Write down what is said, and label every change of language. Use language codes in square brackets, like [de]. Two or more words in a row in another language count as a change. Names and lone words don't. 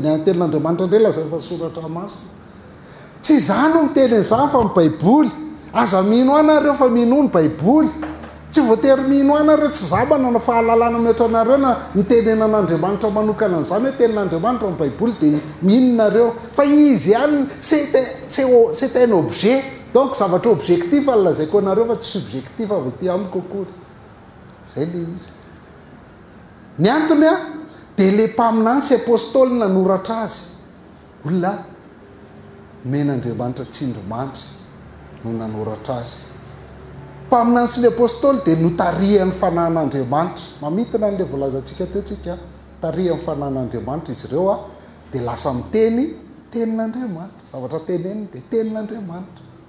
[mg] ny tenin'Andriamanitra indray lazay fa soratra masina tsy izany no miteny an'izany fa amin'ny Baiboly aza mino anareo fa mino ny Baiboly tsy voatery mino anareo tsy zabana na fahalalana mihatra anareo na nitenenan'Andriamanitra manokana an'izany hoe tenin'Andriamanitra amin'ny Baiboly dia minonareo fa izy ihany [fr] c'est un objet donc [mg] zavatra objectif lazaiko anareo fa tsy subjectif avy aty amiko akory zay le izy ny antony dia le mpaminany sy apôstôly nanoratra azy olona men'Andriamanitra tsindromandry no nanoratra azy mpaminany sy ny apôstôly dia notarihan'ny fanan'Andriamanitra mamitana n'le voalazantsika teotsika tarihan'ny fanan'Andriamanitra izy ireo dia lasa miteny tenin'Andriamanitra zavatra teneny dia tenin'Andriamanitra